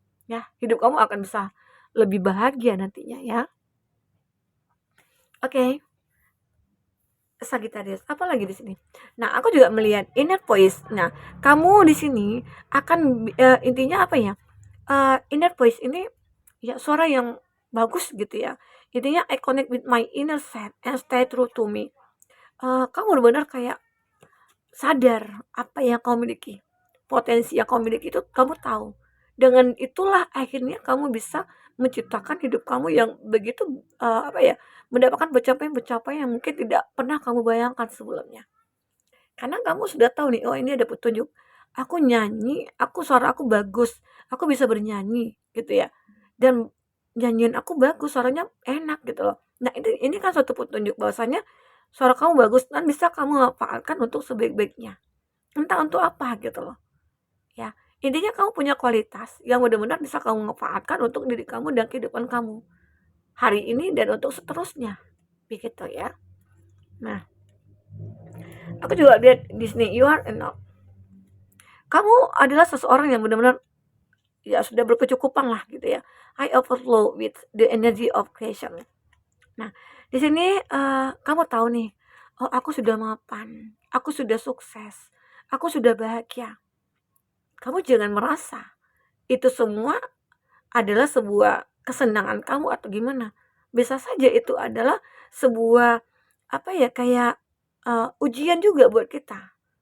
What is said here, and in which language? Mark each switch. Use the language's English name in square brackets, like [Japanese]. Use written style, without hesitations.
[Indonesian] Ya, hidup kamu akan bisa lebih bahagia nantinya ya. Oke. Sagittarius, apa lagi di sini? Nah, aku juga melihat inner voice. Nah, kamu di sini akan intinya apa ya? Inner voice ini ya suara yang bagus gitu ya. [English] Intinya I connect with my inner self and stay true to me. [Indonesian] Kamu benar-benar kayak sadar apa yang kamu miliki. Potensi yang kamu miliki itu kamu tahu. Dengan itulah akhirnya kamu bisa menciptakan hidup kamu yang begitu apa ya? Mendapatkan pencapaian-pencapaian yang mungkin tidak pernah kamu bayangkan sebelumnya. Karena kamu sudah tahu nih, oh ini ada petunjuk. Aku nyanyi, suara aku bagus, aku bisa bernyanyi gitu ya. Dan nyanyian aku bagus, suaranya enak gitu loh. Nah, ini kan suatu petunjuk bahwasanya suara kamu bagus dan bisa kamu manfaatkan untuk sebaik-baiknya. Entah untuk apa gitu loh. Ya, intinya kamu punya kualitas yang benar-benar bisa kamu manfaatkan untuk diri kamu dan kehidupan kamu hari ini dan untuk seterusnya. Begitu ya. Nah, aku juga lihat di sini [English] you are enough. [Indonesian] Kamu adalah seseorang yang benar-benar ya sudah berkecukupan lah gitu ya. [English] I overflow with the energy of creation. [Indonesian] Nah, di sini kamu tahu nih, oh aku sudah mapan, aku sudah sukses, aku sudah bahagia. Kamu jangan merasa itu semua adalah sebuah kesenangan kamu atau gimana. Bisa saja itu adalah sebuah apa ya kayak ujian juga buat kita.